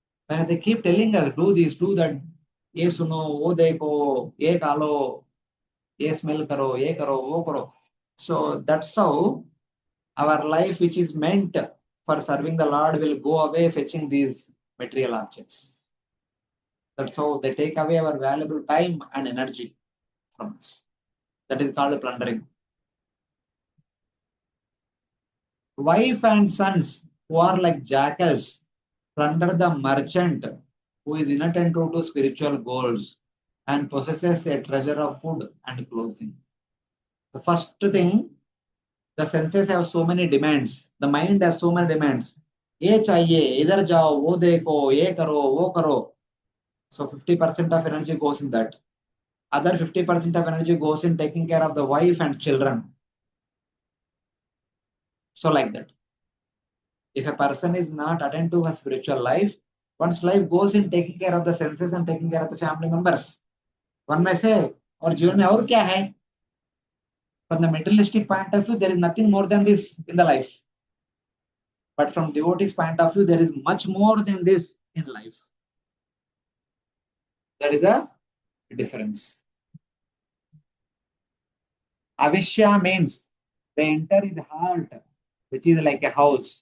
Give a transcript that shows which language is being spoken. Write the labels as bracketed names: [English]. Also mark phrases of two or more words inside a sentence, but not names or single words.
[English] They keep telling us, do this, do that. [Hindi] ये सुनो, वो देखो, ये खालो, ये smell करो, ये करो, वो करो. [English] So that's how our life, which is meant for serving the Lord, will go away fetching these material objects. That's how they take away our valuable time and energy from us. That is called plundering. Wife and sons who are like jackals plunder the merchant who is inattentive to spiritual goals and possesses a treasure of food and clothing. The first thing, the senses have so many demands. The mind has so many demands. [Hindi] ये चाहिए, इधर जाओ, वो देखो, ये करो, वो करो. [English] So 50% of energy goes in that. Other 50% of energy goes in taking care of the wife and children. So like that. If a person is not attentive to her spiritual life, one's life goes in taking care of the senses and taking care of the family members. One may say, [Hindi] और जीवन में और क्या है? [English] From the materialistic point of view, there is nothing more than this in the life. But from devotee's point of view, there is much more than this in life. That is the difference. Avishya means they enter in the heart, which is like a house.